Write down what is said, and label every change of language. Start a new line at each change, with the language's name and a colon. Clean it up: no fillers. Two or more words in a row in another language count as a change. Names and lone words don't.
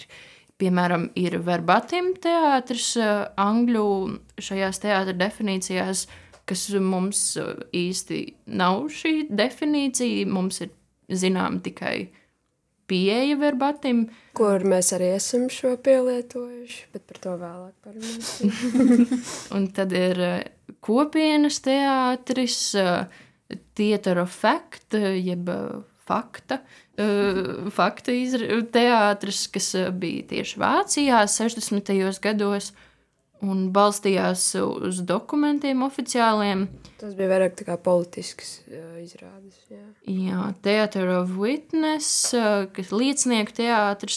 Latvian: Piemēram, ir verbatim teātris angļu šajās teātra definīcijās, kas mums īsti nav šī definīcija, mums ir zinām tikai pieeja verbatim. Kur mēs arī esam šo pielietojuši, bet par to vēlāk parunāsim. Un tad ir kopienas teātris,
English: theater of fact,
Latvian: jeb fakta teātris, kas bija tieši Vācijā 60. gados un balstījās uz dokumentiem oficiāliem. Tas bija vairāk tā kā politisks izrādes. Jā,
English: Theater of Witness,
Latvian: kas liecinieku teātris.